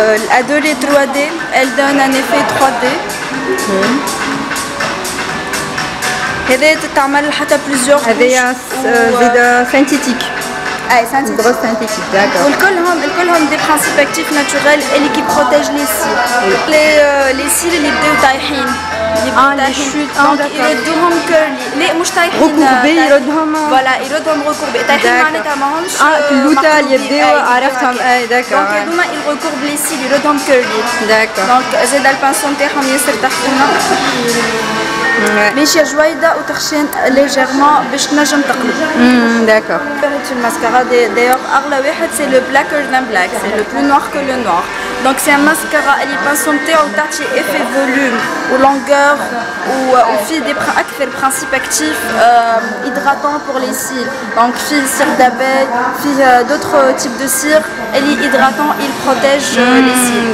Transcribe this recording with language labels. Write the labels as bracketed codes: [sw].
[fr] L'adorée 3D, elle donne un effet 3D. [ar] هذايا تتعمل حتى [fr] plusieurs [ar] هذايا زيادة synthétique. [fr] synthétique. Brosse synthétique, d'accord. [ar] والكلهم [fr] des principes actifs naturels et qui protègent les cils. Les cils [ar] اللي بداو طايحين. [fr] les chutes. [ar] Donc يردوهم [en] curly. [ar] لا مش طايحين. [fr] Recourbés [ar] يردهم. [fr] Voilà, [ar] يردهم [fr] recourbés. [ar] طايحين معناتها ماهمش. في اللوطة اللي يبداو عرفتهم. [fr] d'accord. Donc [ar] هذوما [fr] ils recourbent les cils [ar] يردهم [en] curly. [fr] D'accord. [ar] Donc زاد البانسون تاعهم ياسر تحتنا. ماشية جويدة وتخشين ليجيرمون باش تنجم تقلب. [fr] D'accord. Le mascara d'ailleurs [ar] أغلى واحد [fr] c'est le blacker than black, c'est le plus noir que le noir. Donc c'est un mascara [ar] اللي البانسون تاعو تعطي [fr] effet volume ou longueur وفيه des أكثر principes actifs hydratants pour les cils. Donc فيه cire d'abeille, فيه d'autres types de cire اللي hydratant, il protège les cils.